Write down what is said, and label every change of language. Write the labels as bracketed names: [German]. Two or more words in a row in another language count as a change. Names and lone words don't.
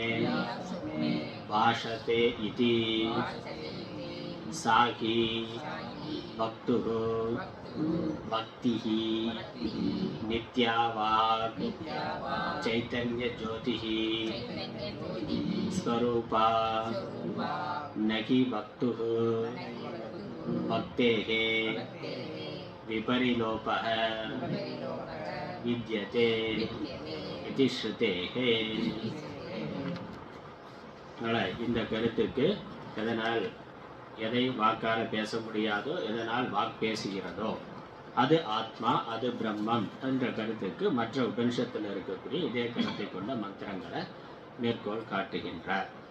[Sanskrit] भाषते इति सा हि भक्तुः भक्तिः नित्या वाक् चैतन्य ज्योतिः स्वरूपा न हि भक्तुः भक्तेः विपरिलोपः विद्यते इति श्रुतेः. [Tamil] இந்த கருத்துக்கு எதனால் எதை வாக்கால் பேச முடியாதோ, எதனால் வாக் பேசுகிறதோ அது ஆத்மா, அது பிரம்மம் என்ற கருத்துக்கு மற்ற உபனிஷத்தில் இருக்கக்கூடிய இதே கருத்தை கொண்ட மந்திரங்களை மேற்கோள் காட்டுகின்றார்.